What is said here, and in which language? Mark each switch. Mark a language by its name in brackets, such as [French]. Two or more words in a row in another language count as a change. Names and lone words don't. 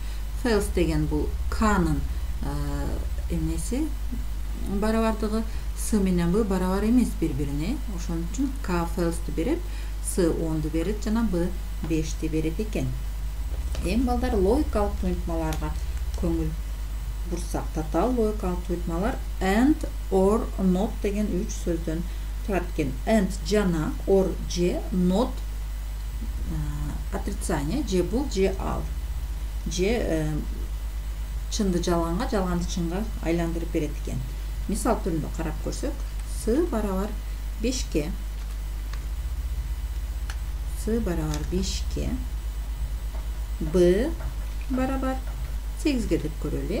[Kyrgyz] False деген бул K'нын эмеси барабардыгы, С менен Б барабар эмес бири-бирине. Ошон үчүн К false'ты берет, С 10'ду берет, жана Б 5'ти берет экен. Эми балдар, логикалык туюнтмаларга көңүл бурсак, татаал логикалык туюнтмалар [English] and, or, not [Kyrgyz] деген 3 сөздөн турат экен. And жана, or же, not отрицание, же бул, же ал. Же чынды жалганга, жалганды чынга айландырып берет экен. Мисал түрүндө карап көрсөк, С барабар 5ке, С барабар 5ке, Б барабар 8ге деп көрөлү.